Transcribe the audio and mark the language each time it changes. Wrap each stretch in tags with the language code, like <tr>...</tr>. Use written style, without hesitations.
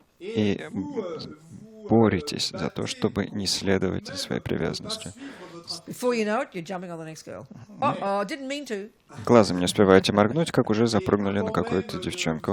<ru>и боретесь за то, чтобы не следовать за своей привязанностью.</ru> <en>Before you know it, you're jumping on the next girl. Uh-oh, didn't mean to.</en> <ru>Глазом не успеваете моргнуть, как уже запрыгнули на какую-то девчонку.</ru>